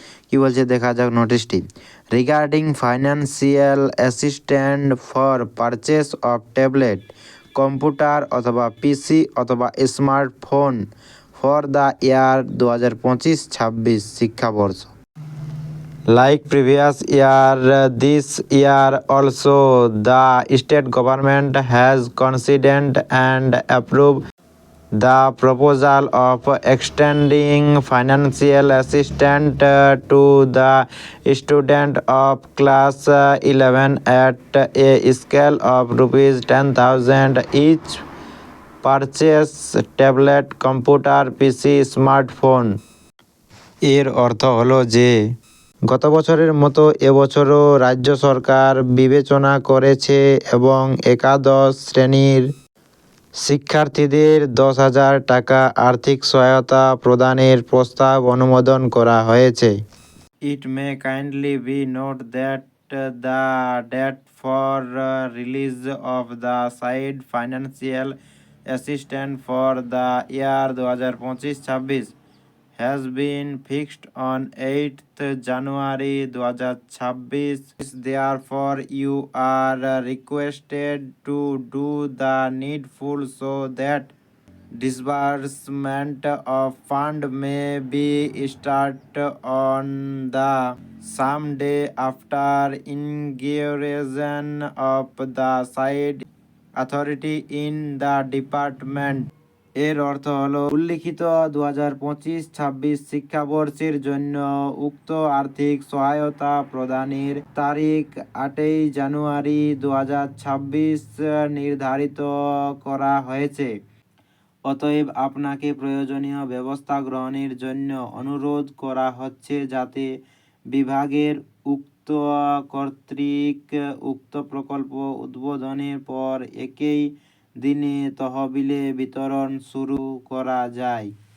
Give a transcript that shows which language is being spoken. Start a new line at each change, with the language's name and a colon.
Bangla: কি বলছে দেখা যাক নোটিশটি।
English: Regarding financial assistant for purchase of tablet, computer অথবা PC অথবা smartphone for the year 2025-26 শিক্ষাবর্ষ। Like previous year, this year also the state government has considered and approved the proposal of extending financial assistance to the student of class 11 at a scale of rupees 10,000 each purchase tablet, computer, PC, smartphone।
Bangla: এর অর্থ হলো যে গত বছরের মতো এবছরও রাজ্য সরকার বিবেচনা করেছে এবং একাদশ শ্রেণীর শিক্ষার্থীদের 10,000 টাকা আর্থিক সহায়তা প্রদানের প্রস্তাব অনুমোদন করা হয়েছে।
English: It may kindly be noted that the date for release of the said financial assistance for the year 2025-26 has been fixed on 8th January 2026. Therefore, you are requested to do the needful so that disbursement of fund may be started on the same day after inauguration of the said authority in the department।
Bangla: এর অর্থ হলো উল্লিখিত 2025-26 শিক্ষাবর্ষের জন্য উক্ত আর্থিক সহায়তা প্রদানের তারিখ 8ই জানুয়ারি 2026 নির্ধারিত করা হয়েছে। অতএব আপনাকে প্রয়োজনীয় ব্যবস্থা গ্রহণের জন্য অনুরোধ করা হচ্ছে যাতে বিভাগের উক্ত কর্তৃক উক্ত প্রকল্প উদ্বোধনের পর একই দিনে তহবিলে বিতরণ শুরু করা যায়।